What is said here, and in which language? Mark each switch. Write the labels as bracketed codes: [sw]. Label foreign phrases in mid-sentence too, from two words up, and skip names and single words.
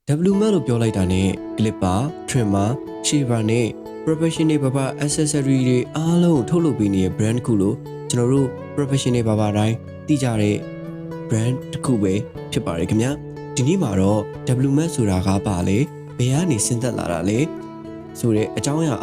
[my] WMAT လို့ပြောလိုက်တာနဲ့ [en] clipper, trimmer, shaver [my] နဲ့ [en] professional barber accessory [my] တွေအားလုံးထုတ်လုပ်ပေးနေတဲ့ brand တစ်ခုလို့ကျွန်တော်တို့ [en] professional barber [my] တိုင်းသိကြတဲ့ brand တစ် ခုပဲဖြစ်ပါတယ်ခင်ဗျာဒီနေ့မှာတော့ WMAT ဆိုတာကပါလေဘယ်ကနေဆင်းသက်လာတာလဲဆိုတဲ့အကြောင်းအရာ